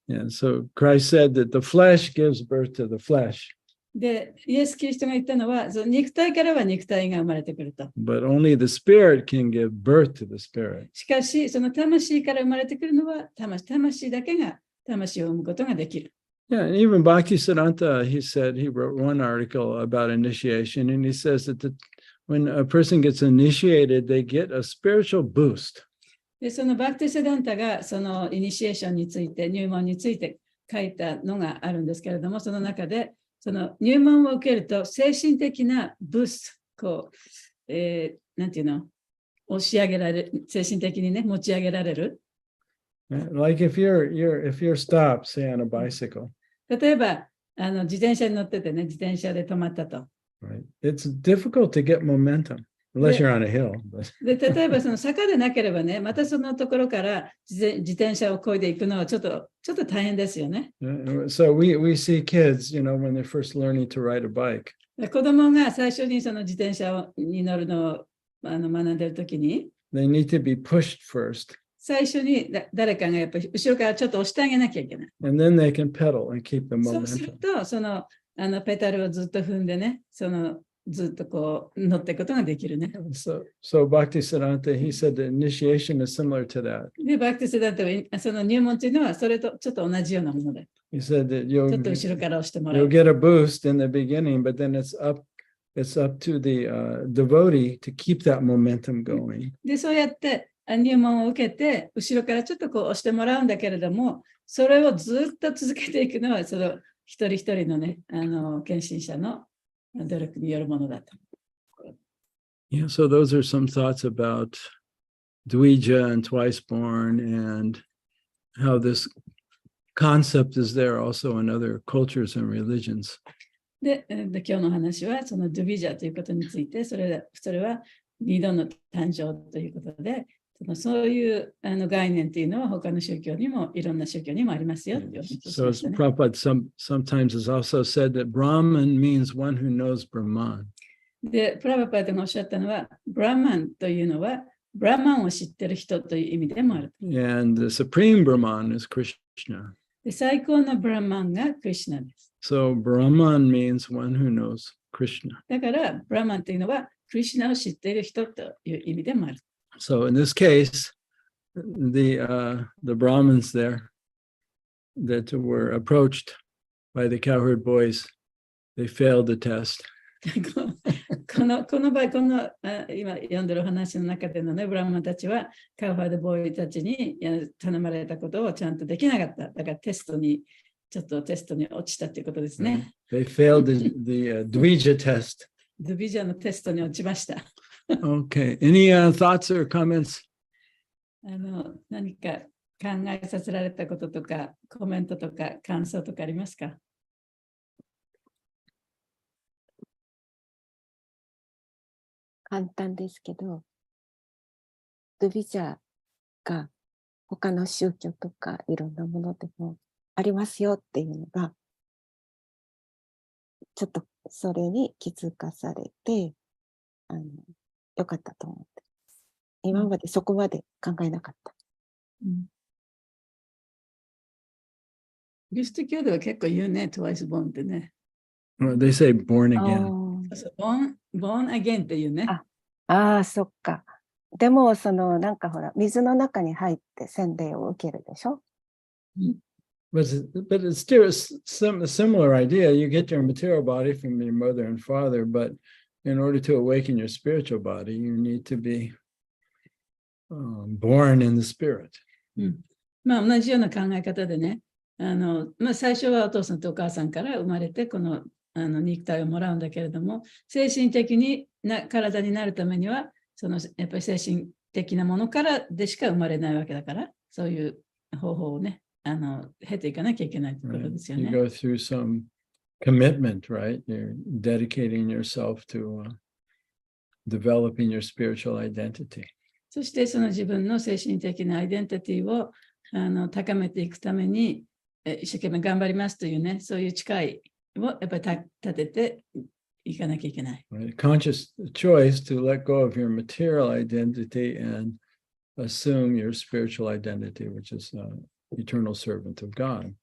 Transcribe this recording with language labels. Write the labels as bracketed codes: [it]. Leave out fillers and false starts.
[en] Yeah, so Christ said that the flesh gives birth to the flesh. [ja] で、イエス・キリストが言ったのは、その肉体からは肉体が生まれてくると。 [en] But only the spirit can give birth to the spirit. [ja] しかし、その魂から生まれてくるのは、魂だけが魂を生むことができる。 [en] Yeah, and even Bhaktisiddhanta, he wrote one article about initiation, and he says that when a person gets initiated, they get a spiritual boost. [ja] で、そのバクティセダンタがそのイニシエーションについて、入門について書いたのがあるんですけれども、その中で、その入門を受けると精神的なブースト、なんていうの、押し上げられる、精神的にね、持ち上げられる。 [en] Like if you're stopped, say on a bicycle, [ja] 例えば、自転車に乗っててね、自転車で止まったと。 [en] right? It's difficult to get momentum unless you're on a hill. [ja] で、例えばその坂でなければね、またそのところから自転車を漕いでいくのはちょっと大変ですよね。 [en] So we see kids, when they're first learning to ride a bike. [ja] 子供が最初にその自転車に乗るのを学んでいるときに、 [en] They need to be pushed first, [ja] 最初に誰かがやっぱり後ろからちょっと押してあげなきゃいけない。 [en] and then they can pedal and keep the [ja] そうする [en] momentum. [ja] と、そのペダルをずっと踏んでね、ずっとこう乗っていくことができるね。 [en] So Bhaktisiddhanta, he said the initiation is similar to that. [ja] で、バクティスダントはその入門というのはそれとちょっと同じようなもので、 [en] He said that [ja] ちょっと後ろから押してもら [en] you'll [ja] う。 [en] get a boost in the beginning, but then it's up to the devotee to keep that momentum going. [ja] で、そうやって入門を受けて、後ろからちょっとこう押してもらうんだけれども、それをずっと続けていくのは、その一人一人のね、献身者の努力によるものだと。 [en] Yeah, so those are some thoughts about Dvija and Twice Born and how this concept is there also in other cultures and religions. [ja] で、今日の話は、そのドゥビジャということについて、それは二度の誕生ということで、そういう概念というのは他の宗教にもいろんな宗教にもありますよ。 [en] So as Prabhupada sometimes has also said that Brahman means one who knows Brahman. [ja] で、プラバパードがおっしゃったのは、ブラマンというのは、ブラマンを知ってる人という意味でもある。 [en] And the supreme Brahman is Krishna. [ja] で、最高のブラマンがクリシュナです。 [en] So Brahman means one who knows Krishna. [ja] だから、ブラマンというのは、クリシュナを知っている人という意味でもある。 [en] So in this case, the Brahmins there that were approached by the cowherd boys, they failed the test. [ja] この場合、今読んでる話の中でのね、ブラマンたちはカウハードボーイたちに頼まれたことをちゃんとできなかった。だからテストに落ちたということですね。 [en] They failed the Dvija test. [ja] ドゥビジャのテストに落ちました。 [en] Okay. Any thoughts or comments? [ja] 何か考えさせられたこととか、コメントとか、感想とかありますか？簡単ですけど、ドゥビジャーが他の宗教とかいろんなものでもありますよっていうのが、ちょっとそれに気づかされて、よかったと思って。今までそこまで考えなかった。キリスト教では結構言うね、 [en] twice born [ja] ってね。 [en] They say born again. born again [ja] っていうね。ああ、そっか。でも、なんかほら、水の中に入って洗礼を受けるでしょ？ [en] But it's still a similar idea. You get your material body from your mother and father, but in order to awaken your spiritual body, you need to be born in the spirit. [ja] まあ同じような考え方でね、最初はお父さんとお母さんから生まれて、この肉体をもらうんだけれども、精神的な体になるためには、やっぱり精神的なものからでしか生まれないわけだから、そういう方法をね、経ていかなきゃいけないということですよね。 [en] You go through some commitment, right? You're dedicating yourself to developing your spiritual identity. [ja] そしてその自分の精神的なアイデンティティを高めていくために一生懸命頑張りますというね、そういう誓いをやっぱり立てていかなきゃいけない。 [en] Right? Conscious choice to let go of your material identity and assume your spiritual identity, which is eternal servant of God.